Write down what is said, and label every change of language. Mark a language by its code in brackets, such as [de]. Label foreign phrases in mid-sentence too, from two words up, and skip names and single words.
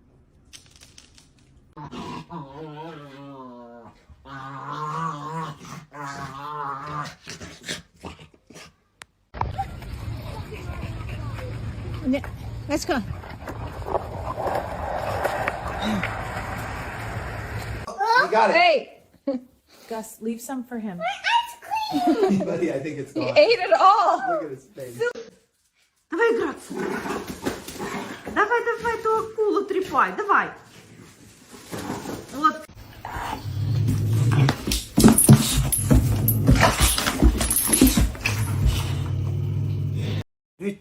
[en] Let's go. You got it. Hey! Gus, leave some for him. Buddy, I think it's He gone. ate it all! Look at his face. [ru] Давай играться. Давай, ту акулу трепай, давай. Вот. Gut.